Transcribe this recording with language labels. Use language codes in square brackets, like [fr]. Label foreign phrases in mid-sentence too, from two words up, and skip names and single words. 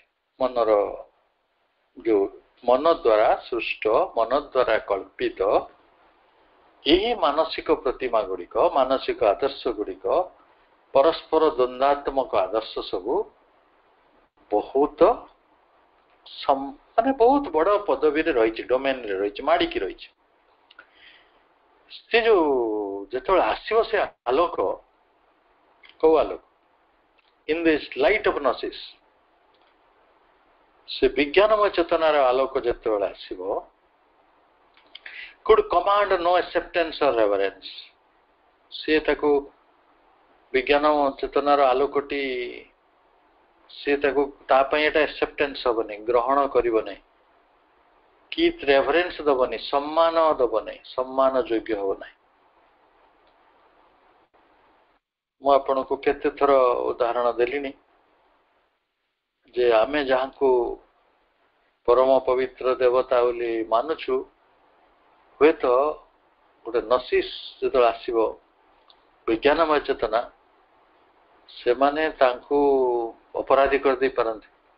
[or] ମନର ଯୋଉ ମନ ଦ୍ୱାରା ସୃଷ୍ଟ, ମନ ଦ୍ୱାରା କଳ୍ପିତ ଏହି ମାନସିକ ପ୍ରତିମା ଗୁଡିକ, ମାନସିକ ଆଦର୍ଶ ଗୁଡିକ, ପରସ୍ପର ଦ୍ୱନ୍ଦାତ୍ମକ ଆଦର୍ଶ ସବୁ ବହୁତ ମାନେ ବହୁତ ବଡ ପଦବୀରେ ରହିଛି, ଡୋମେନରେ ରହିଛି, ମାଡିକି ରହିଛି। ସେ ଯୋଉ ଯେତେବେଳେ ଆସିବ ସେ ଆଲୋକ, କୋଉ ଆଲୋକ? [en] in this light of gnosis, [or] ସେ ବିଜ୍ଞାନମୟ ଚେତନାର ଆଲୋକ ଯେତେବେଳେ ଆସିବ, [en] could command no acceptance or reverence, [or] ସେ ତାକୁ ବିଜ୍ଞାନ ଚେତନାର ଆଲୋକଟି, ସେ ତାକୁ ତା ପାଇଁ ଏଟା ଆକ୍ସେପ୍ଟାନ୍ସ ହବନି, ଗ୍ରହଣ କରିବ ନାହିଁ, କି ରେଭରେନ୍ସ ଦବନି, ସମ୍ମାନ ଦବନି, ସମ୍ମାନ ଯୋଗ୍ୟ ହବ ନାହିଁ। ମୁଁ ଆପଣଙ୍କୁ କେତେ ଥର ଉଦାହରଣ ଦେଲିଣି ଯେ ଆମେ ଯାହାଙ୍କୁ ପରମ ପବିତ୍ର ଦେବତା ବୋଲି ମାନୁଛୁ, ହୁଏତ ଗୋଟେ ନସିସ୍ ଯେତେବେଳେ ଆସିବ, ବିଜ୍ଞାନମୟ ଚେତନା, ସେମାନେ ତାଙ୍କୁ ଅପରାଧୀ କରିଦେଇ ପାରନ୍ତି।